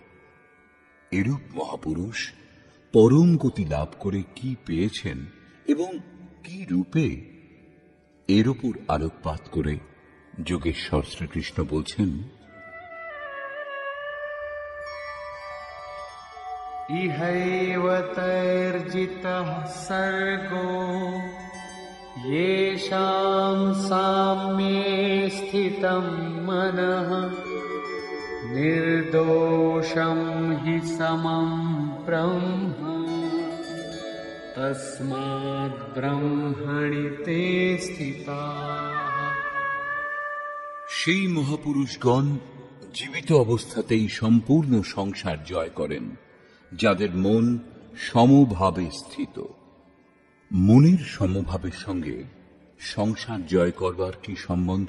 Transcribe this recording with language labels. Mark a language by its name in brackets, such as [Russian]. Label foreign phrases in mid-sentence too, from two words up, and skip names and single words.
[Bangla] এরূপ মহাপুরুষ পরম গতি লাভ করে কি পেয়েছেন এবং কি রূপে, এর উপর আলোকপাত করে যোগেশ্বর শ্রীকৃষ্ণ বলছেন, [Sanskrit] ইহৈব তৈর্জিতঃ সর্গো येषां साम्ये स्थितं मनः निर्दोषं हि समं ब्रह्म तस्माद् ब्रह्मणि ते स्थिताः। [Bangla] সেই মহাপুরুষগণ জীবিত অবস্থাতেই সম্পূর্ণ সংসার জয় করেন, যাদের মন সমভাবে স্থিত। মনের সমভাবের সঙ্গে সংসার জয় করবার কি সম্বন্ধ?